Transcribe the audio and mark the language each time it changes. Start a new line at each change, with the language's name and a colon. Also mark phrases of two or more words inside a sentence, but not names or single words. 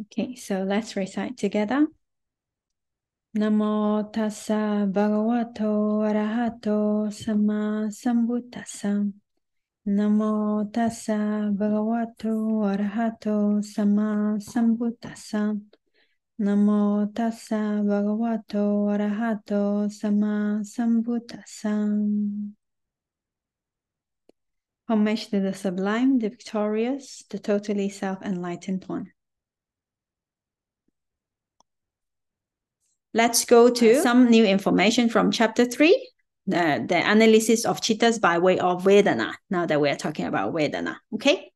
English: Okay, so let's recite together.
Pali: Namo tassa bhagavato arahato sama sambuddhassa. Namo tassa bhagavato arahato sama sambuddhassa. Namo tassa bhagavato arahato sama sambuddhassa.
English: Homage to the sublime, the victorious, the totally self-enlightened one. Let's go to some new information from chapter 3, the analysis of Cittas by way of Vedanā, now that we are talking about Vedanā, okay?